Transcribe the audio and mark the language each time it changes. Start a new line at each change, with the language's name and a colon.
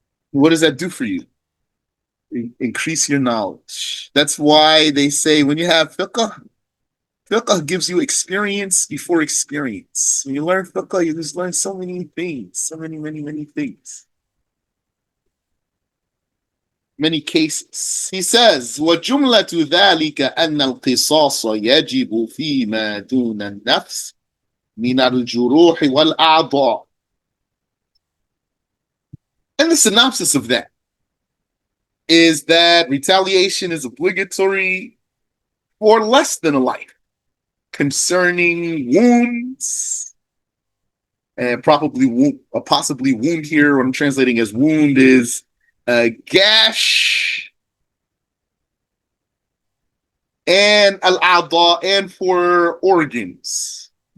English: What does that do for you? Increase your knowledge. That's why they say when you have fiqh gives you experience before experience. When you learn fiqh, you just learn so many things, so many things. Many cases. He says,
Arabic: وَجُمْلَةُ ذَلِكَ أَنَّ الْقِصَاصَ يَجِبُ فِيمَا دُونَ النَّفْسِ مِنَ الْجُرُوحِ وَالْأَعْضَاءِ.
English: And the synopsis of that is that retaliation is obligatory for less than a life concerning wounds, and possibly wound here, what I'm translating as wound is gash, and al-a'dha, and for organs.